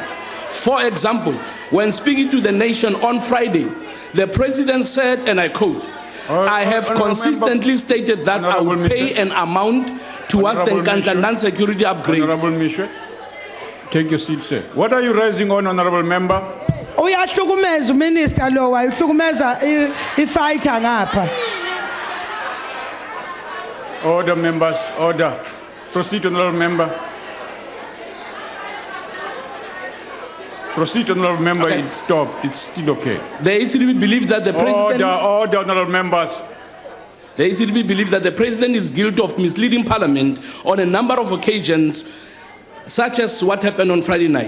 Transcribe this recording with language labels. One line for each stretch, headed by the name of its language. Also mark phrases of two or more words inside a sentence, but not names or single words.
English: For example, when speaking to the nation on Friday, the President said, and I quote, I have consistently stated that I will pay an amount towards the Nkandla non-security upgrades. Honorable Mishwe, take your seat, sir. What are you raising on, Honorable Member?
Zulu: Uyahlukumeza uminister lo wayihlukumeza ifighter ngapha.
English: Order, members, order. Proceed, Honorable Member. Proceed, Honorable Member. Okay. It stopped. It's still okay. The ACDB believes that the president... Order, Honorable Members. The ACDB believes that the president is guilty of misleading Parliament on a number of occasions, such as what happened on Friday night.